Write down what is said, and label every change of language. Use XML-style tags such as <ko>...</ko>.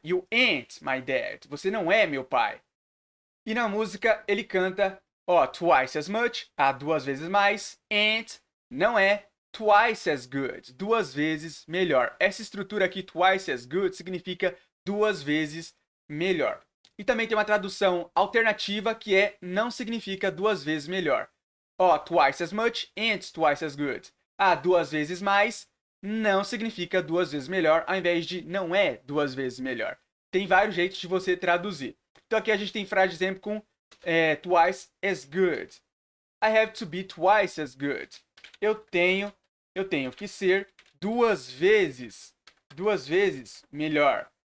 <en>You ain't my dad,</en> <pt>você não é meu pai. E na música ele canta,</pt> <en>twice as much,</en> <pt>duas vezes mais, ain't, não é</pt> <en>twice as good,</en> <pt>duas vezes melhor. Essa estrutura aqui,</pt> <en>twice as good,</en> <pt>significa duas vezes melhor. E também tem uma tradução alternativa que é não significa duas vezes melhor.</pt> <en>Twice as much and twice as good.</en> <pt>Duas vezes mais não significa duas vezes melhor, ao invés de não é duas vezes melhor. Tem vários jeitos de você traduzir. Então aqui a gente tem frase de exemplo com</pt> <en>twice as good. I have to be twice as good.</en> <pt>Eu tenho que ser duas vezes melhor.</pt>